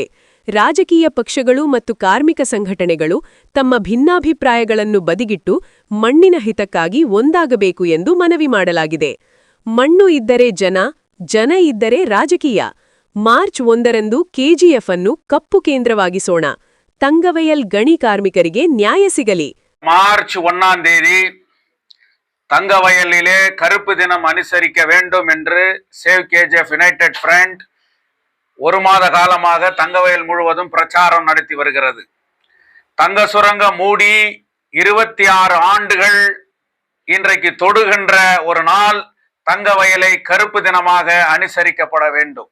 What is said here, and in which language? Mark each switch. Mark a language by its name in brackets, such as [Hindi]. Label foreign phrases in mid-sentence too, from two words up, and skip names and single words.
[Kannada] ರಾಜಕೀಯ ಪಕ್ಷಗಳು ಮತ್ತು ಕಾರ್ಮಿಕ ಸಂಘಟನೆಗಳು ತಮ್ಮ ಭಿನ್ನಾಭಿಪ್ರಾಯಗಳನ್ನು ಬದಿಗಿಟ್ಟು ಮಣ್ಣಿನ ಹಿತಕ್ಕಾಗಿ ಒಂದಾಗಬೇಕು ಎಂದು ಮನವಿ ಮಾಡಲಾಗಿದೆ. ಮಣ್ಣು ಇದ್ದರೆ ಜನ, ಜನ ಇದ್ದರೆ ರಾಜಕೀಯ. ಮಾರ್ಚ್ 1ರಂದು ಕೆಜಿಎಫ್ ಅನ್ನು ಕಪ್ಪು ಕೇಂದ್ರವಾಗಿಸೋಣ. தங்கவயல் ಗಣಿ ಕಾರ್ಮಿಕರಿಗೆ ನ್ಯಾಯ ಸಿಗಲಿ. [Tamil] மார்ச் 1ஆம் தேதி தங்கவயலிலே கருப்பு தினம் அனுசரிக்க வேண்டும் என்று சேவ் கேஜிஎஃப் யுனைடெட் ஃப்ரண்ட் ஒரு மாத காலமாக தங்கவயல் முழுவதும் பிரச்சாரம் நடத்தி வருகிறது. தங்க சுரங்கம் மூடி 26 ஆண்டுகள் இன்றைக்கு தொடுகின்ற ஒரு நாள் தங்கவயலை கருப்பு தினமாக அனுசரிக்கப்பட வேண்டும்.